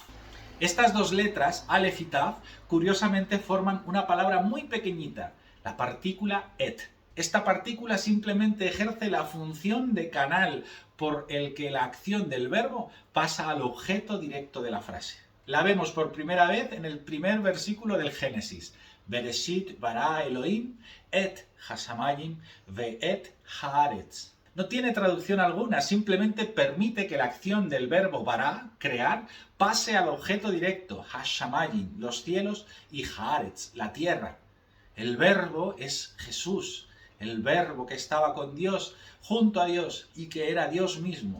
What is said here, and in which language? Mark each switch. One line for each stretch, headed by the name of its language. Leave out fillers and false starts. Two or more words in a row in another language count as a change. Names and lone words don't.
Spanish: Estas dos letras, Aleph y Taf, curiosamente forman una palabra muy pequeñita, la partícula et. Esta partícula simplemente ejerce la función de canal por el que la acción del verbo pasa al objeto directo de la frase. La vemos por primera vez en el primer versículo del Génesis.
Hebrew: בראשית ברא אלוהים את השמים ואת הארץ.
Spanish: No tiene traducción alguna, simplemente permite que la acción del verbo bara, crear, pase al objeto directo, hashamayim, los cielos, y haaretz, la tierra. El verbo es Jesús. El verbo que estaba con Dios, junto a Dios, y que era Dios mismo.